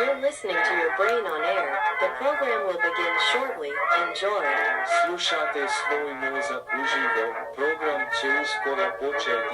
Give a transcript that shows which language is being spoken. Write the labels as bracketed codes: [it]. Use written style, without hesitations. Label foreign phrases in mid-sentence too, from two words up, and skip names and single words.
[en] listening to your brain on air. The program will begin shortly. Enjoy. [hr] Slušate svoj mozak uživo. Program će uskoro početi.